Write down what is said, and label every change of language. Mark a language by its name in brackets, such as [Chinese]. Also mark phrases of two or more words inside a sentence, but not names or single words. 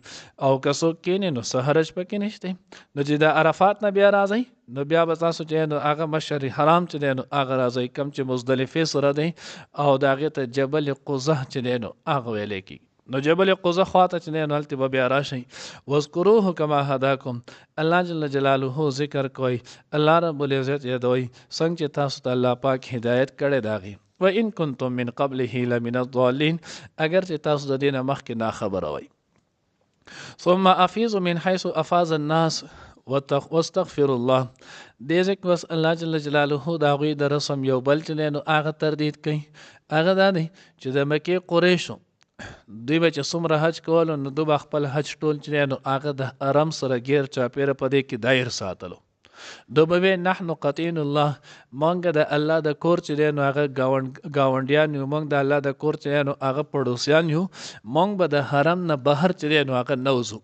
[Pashto] او که څوک کښېني نو څه حرج پکې نشته. نو چې د عرفات نه بیا راځئ نو بیا به تاسو چې نو هغه مشعر حرام چې دی نو هغه راځئ، کم چې مزدلفې سره دی او د هغې ته جبل قزح چې دی نو هغه ویلی کېږي. نو جبل قزح خواته چې دی نو هلته به بیا راشئ. [Arabic] واذکروه کما هداکم، [Pashto] الله [Arabic] جل جلاله [Pashto] ذکر کوئ، الله [Arabic] رب العزت [Pashto] یادوئ څنګه چې تاسو ته الله پاک هدایت کړی د هغې. [Arabic] وان کنتم من قبله لمن الضالین، [Pashto] اگر چې تاسو د دې نه مخکې ناخبره وئ. [Arabic] ثم افیضوا من حیث افاض الناس واستغفر الله. [Pashto] دې ځکه بس الله [Arabic] جل جلاله [Pashto] د هغوی د رسم یو بل چې دی نو هغه تردید کوي. هغه دا دی چې د مکې قریشو دوی به چې څومره حج کولو نو دوی به خپل حج ټول چې دی نو هغه د حرم سره ګیر چاپېره په دې کې دایر ساتلو. دو به [Arabic] نحن قطین الله، [Pashto] مونږ د الله د کور چې دی نو هغه ګاونډیان یو، مونږ د الله د کور چې دی نو هغه پړوسیان یو، مونږ به د حرم نه بهر چې دی نو هغه نه وځو.